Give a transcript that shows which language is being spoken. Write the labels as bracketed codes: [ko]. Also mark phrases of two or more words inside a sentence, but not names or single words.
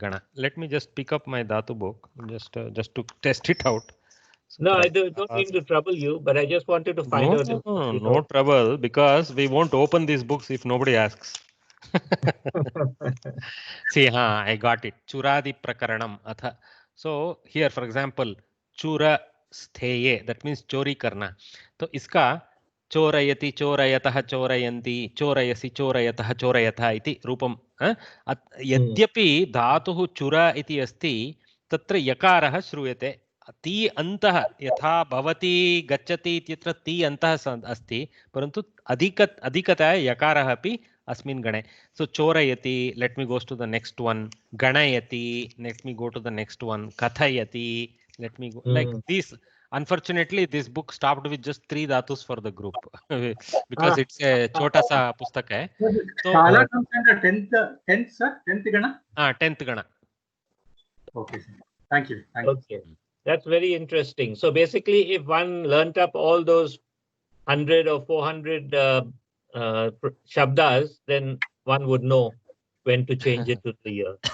[en] Let me just pick up my dhatu book just to test it out. No, I don't mean to trouble you, but I just wanted to find out. If, No trouble, because we won't open these books if nobody asks. See, I got it. [sa] चुरादि प्रकरणम् अथ. [en] So here, for example, chura stheye, that means [hi] चोरी करना. [sa] So iska चोरयति चोरयतः चोरयन्ति चोरयसि चोरयतः चोरयतः इति रूपं यद्यपि धातुः चुर इति अस्ति तत्र यकारः श्रूयते ती अन्तः यथा भवति गच्छति इत्यत्र ती अन्तः अस्ति परन्तु अधिकतया यकारः अपि अस्मिन् गणे. [en] So chorayati, let me go to the next one. Ganayati, let me go to the next one. Kathayati, let me go like this. Unfortunately, this book stopped with just 3 dhatus for the group because it's a [hi] छोटा सा पुस्तक है. [en] So Shala comes under 10th sir, 10th gana. 10th gana. Okay, sir. Thank you. Okay, that's very interesting. So basically, if one learnt up all those 100 or 400 shabdas, then one would know when to change it to the year.